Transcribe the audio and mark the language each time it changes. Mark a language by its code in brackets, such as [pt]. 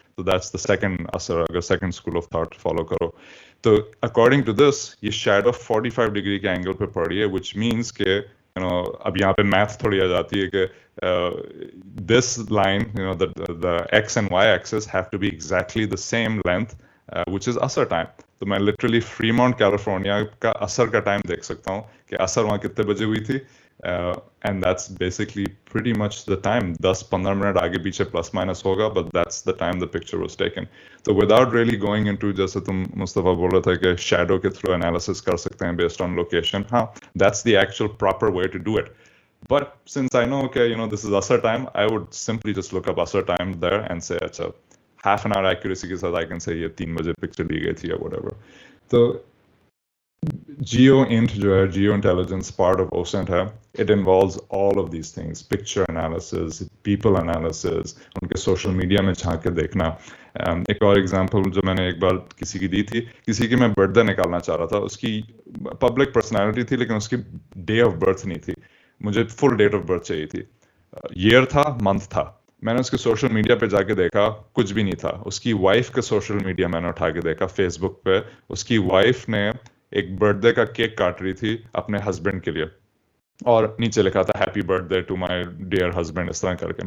[en] تو that's the second اثر اگر second school of thought follow کرو. [ur] تو [en] according to this [ur] یہ شیڈو 45 ڈگری کے اینگل پہ پڑ رہی ہے, وچ مینس کہ اب یہاں پہ میتھ تھوڑی آ جاتی ہے کہ this line [en] the x and y axis have to be exactly the same length which is [ur] اثر ٹائم. تو میں لٹرلی فریمونٹ کیلیفورنیا کا اثر کا ٹائم دیکھ سکتا ہوں کہ اثر وہاں کتنے بجے ہوئی تھی, [en] And that's basically pretty much the time. [ur] 10-15 minute آگے پیچھے پلس مائنس ہوگا, [en] but that's the time the picture was taken. So without really going into, [ur] جیسے تم مصطفیٰ بول رہے تھے کہ شیڈو کے تھرو انالیسس کر سکتے ہیں [en] based on location, ہاں that's the actual proper way to do it. But since I know, okay, this is Asar time, I would simply just look up Asar time there and say, اچھا half an hour accuracy کے ساتھ I can say [ur] یہ 3 بجے picture لی گئی تھی یا [en] whatever. تو GeoInt جو ہے, Geo Intelligence part of OSINT ہے, it involves all of these things, picture analysis, people analysis, ان کے social media [ur] میں جھانک کے دیکھنا. ایک اور ایگزامپل جو میں نے ایک بار کسی کی دی تھی, کسی کی میں برتھ ڈے نکالنا چاہ رہا تھا, اس کی پبلک پرسنالٹی تھی لیکن اس کی ڈے آف برتھ نہیں تھی, مجھے فل ڈیٹ آف برتھ چاہیے تھی, ایئر تھا, منتھ تھا. میں نے اس کے سوشل میڈیا پہ جا کے دیکھا, کچھ بھی نہیں تھا. اس کی وائف کا سوشل میڈیا میں نے اٹھا کے دیکھا فیس بک پہ, اس کی وائف نے ایک برتھ ڈے کا کیک کاٹ رہی تھی اپنے ہسبینڈ کے لیے, اور نیچے لکھا تھا [en] happy birthday to my dear husband, [ur] اس طرح کر کے.